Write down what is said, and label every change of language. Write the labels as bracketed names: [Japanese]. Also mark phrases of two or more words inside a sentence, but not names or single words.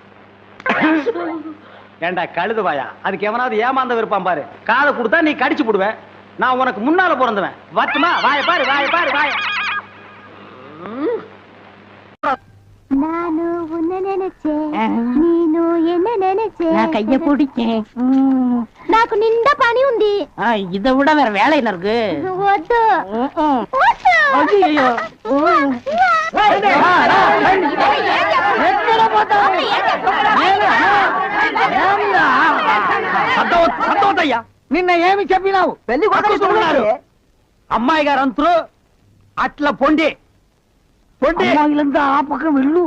[Tamil] ஏண்டா கழுதுவாயா, அதுக்கு எவனாவது ஏமாந்த விருப்பான் பாரு. காதை கொடுத்தா நீ கடிச்சு போடுவ. நான் உனக்கு முன்னால பிறந்தவன். வட்டுமா? வாய பாரு, வாய பாரு, வாய. நானு உன்ன நினைச்சேன், நீனு என்ன நினைச்சேன். நான் கைய பிடிச்சேன். [Telugu] నాకు నిండా పని ఉంది. [Tamil] இதை விட வேற வேலை என்ன இருக்கு? [Telugu] వద్దు. [Tamil] ஐயோ, [Telugu] సంతోషయ్యా, నిన్న ఏమి చెప్పినావు? పెళ్లి కొడుకున్నారు. అమ్మాయి గారు అంతరు అట్లా పొండి పొండి ఆ పక్కన వెళ్ళు.